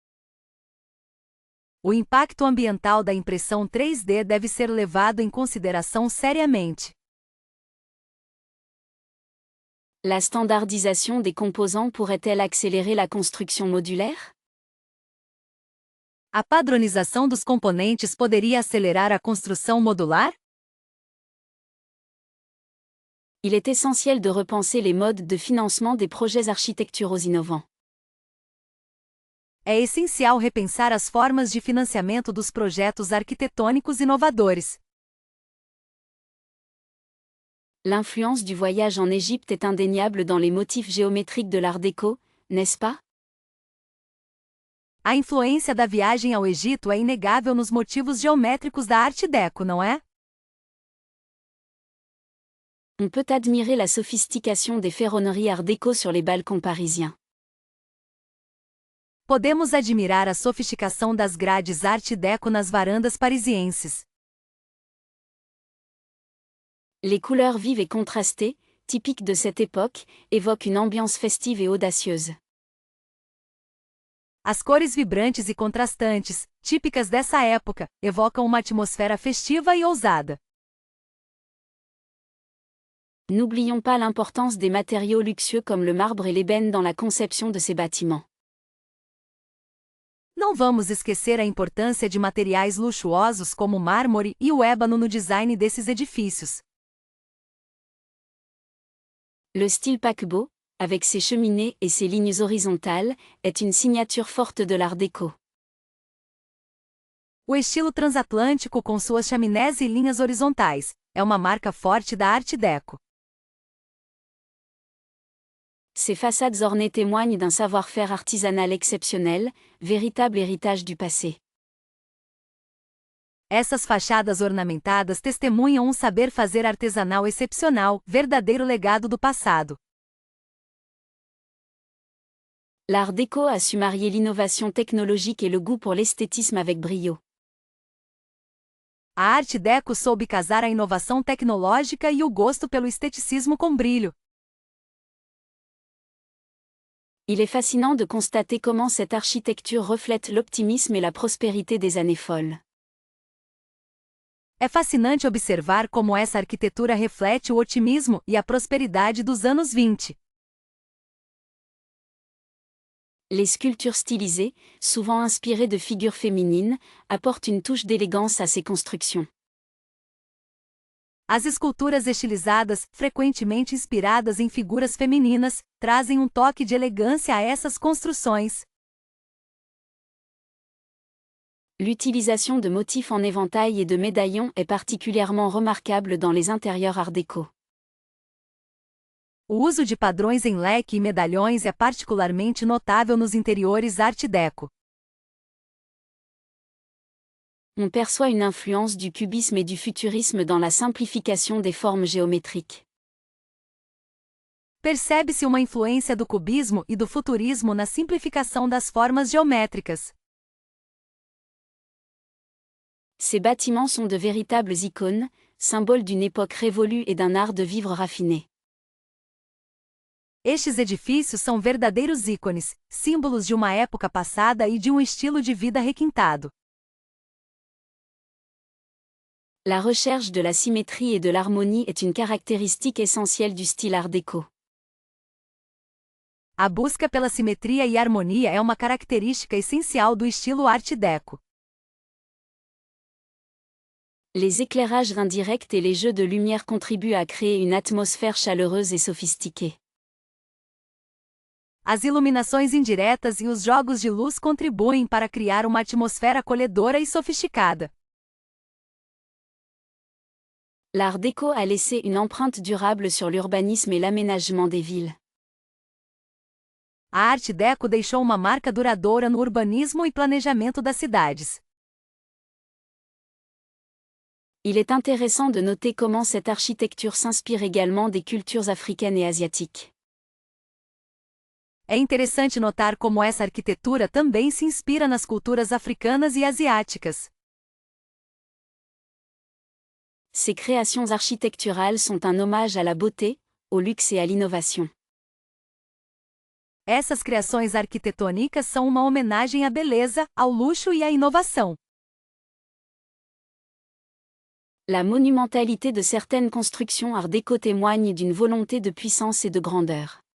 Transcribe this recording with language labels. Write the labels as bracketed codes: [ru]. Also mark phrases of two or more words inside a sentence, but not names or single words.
[pt] O impacto ambiental da impressão 3D deve ser levado em consideração seriamente. [fr] La standardisation des composants pourrait-elle accélérer la construction modulaire? [pt] A padronização dos componentes poderia acelerar a construção modular? [fr] Il est essentiel de repenser les modes de financement des projets architecturaux innovants. [pt] É essencial repensar as formas de financiamento dos projetos arquitetônicos inovadores. [fr] L'influence du voyage en Égypte est indéniable dans les motifs géométriques de l'Art déco, n'est-ce pas? [pt] A influência da viagem ao Egito é inegável nos motivos geométricos da Arte Deco, não é? [fr] On peut admirer la sophistication des ferronneries Art déco sur les balcons parisiens. [pt] Podemos admirar a sofisticação das grades Arte Deco nas varandas parisienses. [fr] Les couleurs vives et contrastées, typiques de cette époque, évoquent une ambiance festive et audacieuse. [pt] As cores vibrantes e contrastantes, típicas dessa época, evocam uma atmosfera festiva e ousada. [fr] N'oublions pas l'importance des matériaux luxueux comme le marbre et l'ébène dans la conception de ces bâtiments. [pt] Não vamos esquecer a importância de materiais luxuosos como o mármore e o ébano no design desses edifícios. [fr] Le style paquebot, avec ses cheminées et ses lignes horizontales, est une signature forte de l'Art déco. [pt] O estilo transatlântico com suas chaminés e linhas horizontais é uma marca forte da Arte Deco. [fr] Ces façades ornées témoignent d'un savoir-faire artisanal exceptionnel, véritable héritage du passé. [pt] Essas fachadas ornamentadas testemunham um saber fazer artesanal excepcional, verdadeiro legado do passado. [fr] L'Art déco a su marier l'innovation technologique et le goût pour l'esthétisme avec brio. [pt] A Arte Deco soube casar a inovação tecnológica e o gosto pelo esteticismo com brilho. [fr] Il est fascinant de constater comment cette architecture reflète l'optimisme et la prospérité des années folles. [pt] É fascinante observar como essa arquitetura reflete o otimismo e a prosperidade dos anos 20. [fr] Les sculptures stylisées, souvent inspirées de figures féminines, apportent une touche d'élégance à ces constructions. [pt] As esculturas estilizadas, frequentemente inspiradas em figuras femininas, trazem um toque de elegância a essas construções. [fr] L'utilisation de motifs en éventail et de médaillons est particulièrement remarquable dans les intérieurs art déco. [pt] O uso de padrões em leque e medalhões é particularmente notável nos interiores Art Deco. [fr] On perçoit une influence du cubisme et du futurisme dans la simplification des formes géométriques. [pt] Percebe-se uma influência do cubismo e do futurismo na simplificação das formas geométricas. [fr] Ces bâtiments sont de véritables icônes, symboles d'une époque révolue et d'un art de vivre raffiné. [pt] Estes edifícios são verdadeiros ícones, símbolos de uma época passada e de um estilo de vida requintado. [fr] La recherche de la symétrie et de l'harmonie est une caractéristique essentielle du style art déco. [pt] A busca pela simetria e harmonia é uma característica essencial do estilo Art Deco. [fr] Les éclairages indirects et les jeux de lumière contribuent à créer une atmosphère chaleureuse et sophistiquée. [pt] As iluminações indiretas e os jogos de luz contribuem para criar uma atmosfera acolhedora e sofisticada. [fr] L'art déco a laissé une empreinte durable sur l'urbanisme et l'aménagement des villes. [pt] A Art Deco deixou uma marca duradoura no urbanismo e planejamento das cidades. [fr] Il est intéressant de noter comment cette architecture s'inspire également des cultures africaines et asiatiques. [pt] É interessante notar como essa arquitetura também se inspira nas culturas africanas e asiáticas. [fr] Ces créations architecturales sont un hommage à la beauté, au luxe et à l'innovation. [pt] Essas criações arquitetônicas são uma homenagem à beleza, ao luxo e à inovação. [fr] La monumentalité de certaines constructions art déco témoigne d'une volonté de puissance et de grandeur.